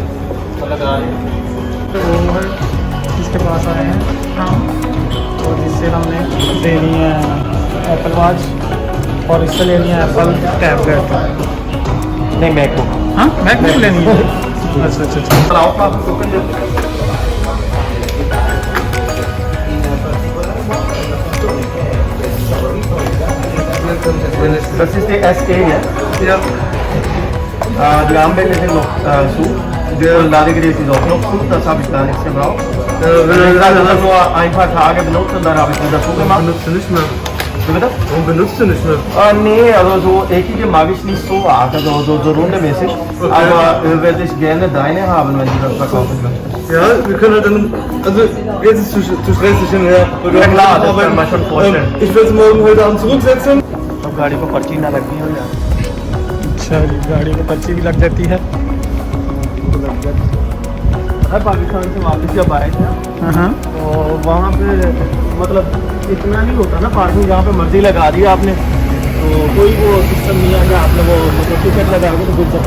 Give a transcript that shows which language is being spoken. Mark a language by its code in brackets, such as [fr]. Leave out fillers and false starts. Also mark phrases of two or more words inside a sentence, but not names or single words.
[ur] تو وہ ہے اس کے پاس آئے ہیں ہاں، اور اس سے ہم نے لینی ہے ایپل واچ اور اس سے لینی ہے ایپل ٹیبلیٹ. نہیں، میک بک. ہاں، میک بک لینی ہے۔ اچھا. [de] Das ist der SE, ja? Ja. Die Armbänder sind noch zu. Das Ladegerät ist auch noch zu, das habe ich gar nichts gebraucht. Ich habe das nur ein paar Tage benutzt und dann habe ich es wieder so gemacht. Benutzt du nicht mehr. Wie bitte? Warum benutzt du nicht mehr? Nee, also so eckige mag ich nicht so arg, also so rundemäßig. Aber würde ich gerne deine haben, wenn du das verkaufen möchtest. Ja, wir können halt dann, also jetzt ist zu stressig hinher. Ja klar, das kann man schon vorstellen. Ich will es morgen heute Abend zurücksetzen. [ur] اب گاڑی کو پرچی نہ لگنی ہو یار. اچھا جی، گاڑی کو پرچی بھی لگ جاتی ہے. پاکستان سے واپس جب آئے تھے हाँ, تو وہاں پہ مطلب اتنا نہیں ہوتا نا، پارکنگ جہاں پہ مرضی لگا دی آپ نے، تو کوئی وہ سسٹم نہیں ہے کہ آپ نے وہ مطلب ٹکٹ لگا کے تو گھس جائے.